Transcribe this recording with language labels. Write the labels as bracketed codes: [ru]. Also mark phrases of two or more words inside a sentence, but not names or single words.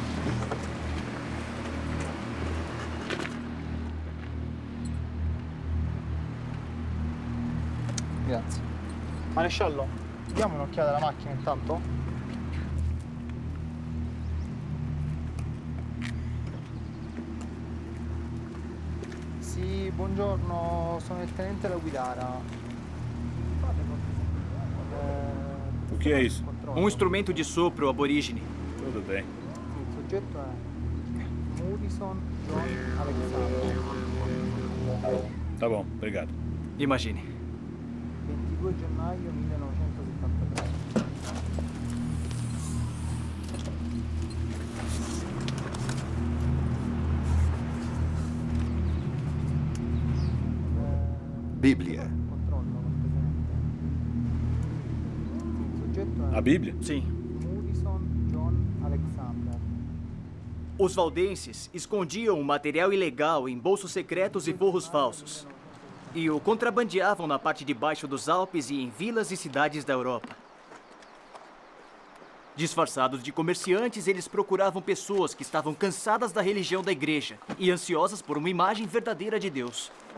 [it] Grazie. Maresciallo, diamo un'occhiata alla macchina intanto? Sì, buongiorno, sono il tenente da guidara. [pt] O que é isso? Um instrumento de sopro aborígene. Tudo bem. [it] Il soggetto è Murison John Alexander. [pt] Tá bom, obrigado. Imagine. [it] 22 gennaio 1973. [pt] Bíblia. [it] Controllo cortesemente. Il soggetto è [pt] A Bíblia? Sim. [it] Murison John Alexander. [pt] Os valdenses escondiam o material ilegal em bolsos secretos e forros falsos. E o contrabandeavam na parte de baixo dos Alpes e em vilas e cidades da Europa. Disfarçados de comerciantes, eles procuravam pessoas que estavam cansadas da religião da igreja e ansiosas por uma imagem verdadeira de Deus.